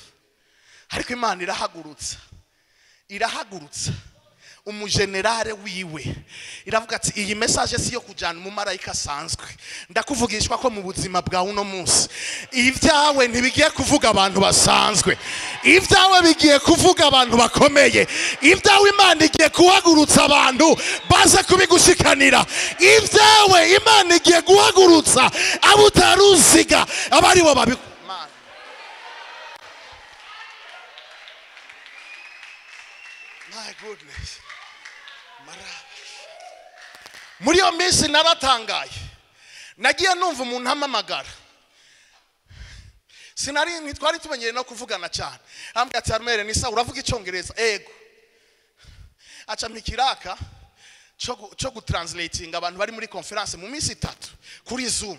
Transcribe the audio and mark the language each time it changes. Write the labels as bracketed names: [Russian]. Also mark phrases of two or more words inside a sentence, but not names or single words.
[Rundi] Ariko Imana irahagurutsa umugenerale wiwe, iravuga ati iyi message si yo kujana mu marayika asanzwe, ndakuvugishwa ko mu buzima bwawe uno munsi ivyawe ntibigiye kuvuga abantu basanzwe, ivyawe bigiye kuvuga abantu bakomeye. Ivyawe Imana igiye kuhagurutsa abantu baze kubigushikanira. Ivyawe Imana igiye guhagurutsa abo utaruziga, abari bo babi. [English] My goodness. [Rundi] Muri yo minsi naratangaye, nagiye numva umuntu amamagara. Ntitwari tumenyere no kuvugana cyane. Ambwira ati Armel ni sawa uravuga icyongereza? Ego. Aca mpikiraka cyo gutranslating abantu bari muri conference mu minsi 3 kuri Zoom.